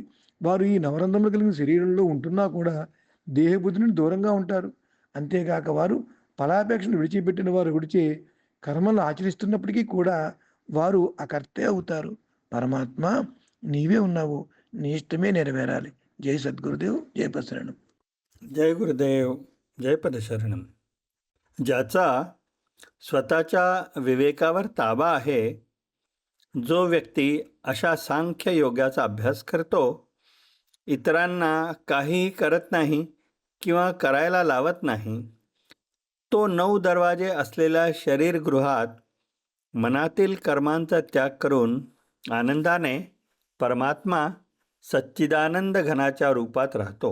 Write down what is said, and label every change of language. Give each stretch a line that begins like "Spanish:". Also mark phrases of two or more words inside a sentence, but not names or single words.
Telugu: వారు ఈ నవరంధ్రములు కలిగిన శరీరంలో ఉంటున్నా కూడా దేహబుద్ధి నుండి దూరంగా ఉంటారు. అంతేగాక వారు ఫలాపేక్షను విడిచిపెట్టిన వారు విడిచే కర్మలను ఆచరిస్తున్నప్పటికీ కూడా వారు అకర్తే అవుతారు. పరమాత్మ నీవే ఉన్నావు, నీ ఇష్టమే నెరవేరాలి. జై సద్గురుదేవ్, జై పదశరణం.
Marathi: जय गुरुदेव, जय पदशरणम. ज्याचा स्वतःच्या विवेकावर ताबा आहे, जो व्यक्ती अशा सांख्य योगाचा अभ्यास करतो, इतरांना काहीही करत नाही किंवा करायला लावत नाही, तो 9 दरवाजे असलेल्या शरीरगृहात मनातील कर्मांचा त्याग करून आनंदाने परमात्मा सच्चिदानंद घनाच्या रूपात राहतो.